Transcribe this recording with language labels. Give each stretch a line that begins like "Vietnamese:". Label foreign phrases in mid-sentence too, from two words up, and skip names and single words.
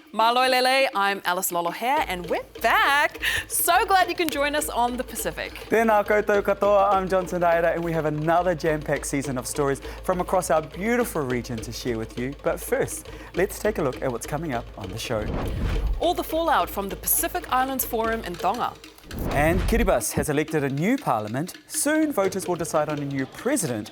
Tongan: Malo Lele,
English: I'm Alice Lolohair and we're back. So glad you can join us on the Pacific.
Māori: Tēnā koutou katoa,
English: I'm Johnson Daira and we have another jam-packed season of stories from across our beautiful region to share with you. But first, let's take a look at what's coming up on the show. All the fallout from the Pacific Islands Forum in Tonga. And Kiribati has elected a new parliament. Soon voters will decide on a new president.